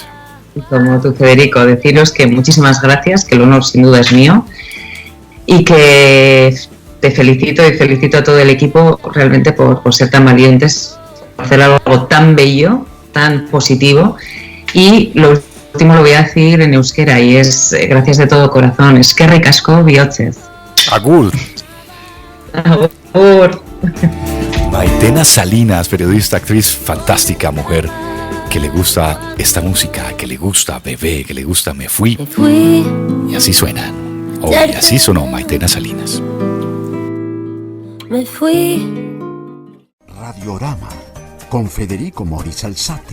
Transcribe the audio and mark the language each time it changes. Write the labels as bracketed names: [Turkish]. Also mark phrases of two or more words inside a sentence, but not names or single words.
[Spanish] Como tú, Federico, deciros que muchísimas gracias, que el honor sin duda es mío, y que te felicito y felicito a todo el equipo realmente por ser tan valientes, por hacer algo tan bello, tan positivo. Y lo último lo voy a decir en euskera, y es gracias de todo corazón. [Basque] Eskerrik asko bihotzez. Agur. Agur. [Spanish] Maitena Salinas, periodista, actriz, fantástica mujer, que le gusta esta música, que le gusta Bebé, que le gusta Me Fui. Y así suenan. Y así sonó Maitena Salinas. Me fui. Radiorama con Federico Moris Alzate.